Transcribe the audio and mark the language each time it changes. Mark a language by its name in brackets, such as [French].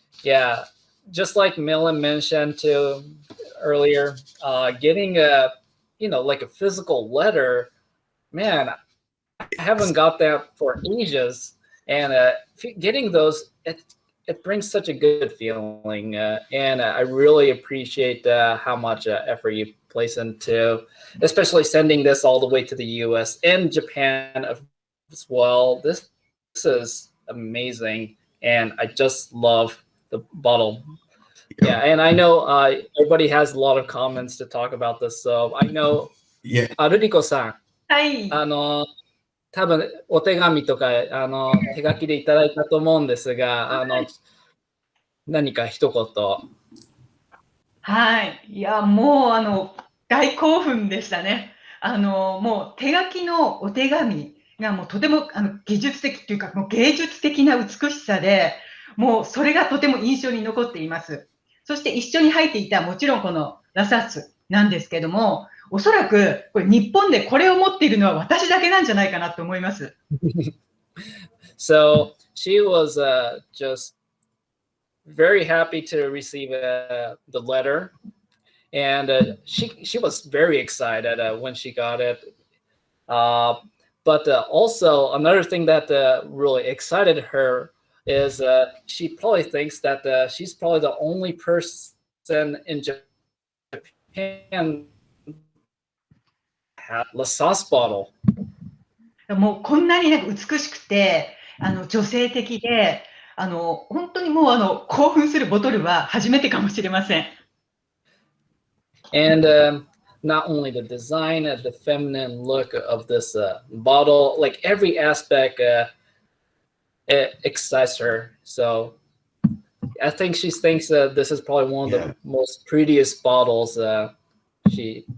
[English] Yeah, just like Millen mentioned too earlier, getting like a physical letter, man, I haven't got that for ages, and getting those, it brings such a good feeling, and I really appreciate how much effort you place into, especially sending this all the way to the U.S. and Japan as well. This is amazing, and I just love the bottle. Yeah, and I know everybody has a lot of comments to talk about this, so I know, yeah, [Japanese] ルリコさん、はい。多分お手紙とか手書きでいただいたと思うんですが、何か一言。はい。いや、もう、大興奮でしたね。もう手書きのお手紙がもうとても技術的っていうか、もう芸術的な美しさで、もうそれがとても印象に残っています。そして一緒に入っていたもちろんこのラサッツなんですけども、おそらくこれ日本でこれを持っているのは私だけなんじゃないかなと思います。 [English] So she was just very happy to receive the letter, and she was very excited when she got it. But also another thing that really excited her is she probably thinks that she's probably the only person in Japan had La Sauce bottle. [Japanese] もうこんなになんか美しくて、女性的で、本当にもう興奮するボトルは初めてかもしれません。 [English] And not only the design, the feminine look of this bottle, like every aspect it excites her. So I think she thinks this is probably one of the most prettiest bottles she